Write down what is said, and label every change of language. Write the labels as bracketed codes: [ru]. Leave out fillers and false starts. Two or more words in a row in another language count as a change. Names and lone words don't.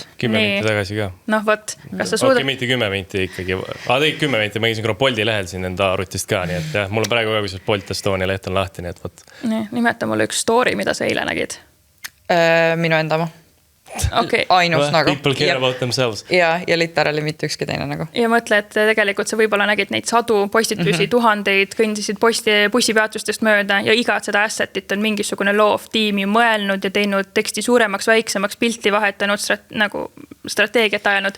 [et] 10 minti tagasi ka. Võt, kas sa suudad... Okei, mitte 10 minti ikkagi. Tegid 10 minti, ma käisin Bolti lehel siin enda arvutist ka, nii et jah, mul on praegu ka, kui Bolt Estonia leht on lahti, nii et võt. Nimeta mulle üks story, mida sa eile nägid. Minu enda oma. Okay. Ainus nagu. [en] People care about themselves. [et] Ja literally mitte ükski teine nagu. Ja mõtle, et tegelikult sa võib-olla nägid neid sadu postitusi, tuhandeid, kõndisid bussipeatustest mööda ja iga seda assetit on mingisugune loov tiimi mõelnud ja teinud teksti suuremaks, väiksemaks, pilti vahetanud, strateegiat ajanud.